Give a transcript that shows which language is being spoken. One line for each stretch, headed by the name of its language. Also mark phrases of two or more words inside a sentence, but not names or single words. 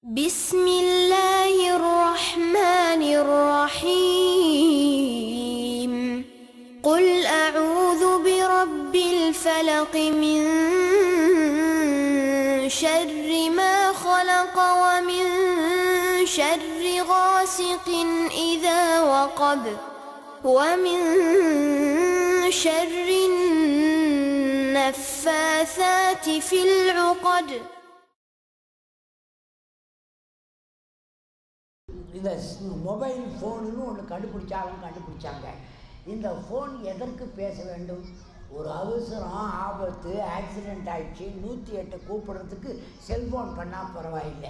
Arabic: بسم الله الرحمن الرحيم قل أعوذ برب الفلق من شر ما خلق ومن شر غاسق إذا وقب ومن شر النفاثات في العقد.
Tamil: இந்த மொபைல் ஃபோனுன்னு ஒன்று கண்டுபிடிச்சாங்க. இந்த ஃபோன் எதற்கு பேச வேண்டும்? ஒரு அவசரம், ஆபத்து, ஆக்சிடெண்ட் ஆகிடுச்சு, 108 கூப்பிடுறதுக்கு செல்ஃபோன் பண்ணால் பரவாயில்லை.